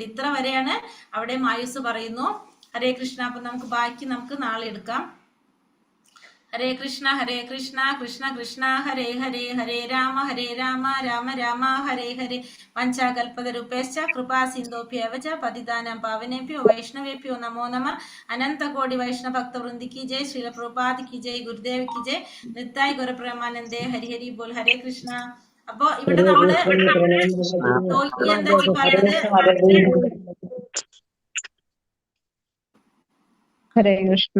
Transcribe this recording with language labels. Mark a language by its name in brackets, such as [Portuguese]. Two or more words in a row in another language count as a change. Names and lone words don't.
[Malayalam] ഇത്ര വരെയാണ് അവിടെ ആയുസ് പറയുന്നു. ഹരേ കൃഷ്ണ. അപ്പൊ നമുക്ക് ബാക്കി നാളെ എടുക്കാം. [Sanskrit] ഹരേ കൃഷ്ണ കൃഷ്ണ കൃഷ്ണ ഹരേ ഹരേ ഹരേ രാമ രാമ രാമ ഹരേ ഹരേ പഞ്ചാകൽപതരൂപേശ്ച കൃപാ സിന്ധോഭ്യവ ച പതിതാനാം പാവനേഭ്യോ വൈഷ്ണവേഭ്യോ നമോ നമ [Hindi] अनंतकोटि वैष्णव भक्तवृंद की जय श्रील प्रभुपाद की जय गुरुदेव की जय निताई गुरुप्रेमानंदे हरि हरि बोल [Sanskrit] ഹരേ കൃഷ്ണ. [Malayalam] അപ്പൊ ഇവിടെ നമ്മള് എന്താ പറയുന്നത്? ഹരേ കൃഷ്ണ.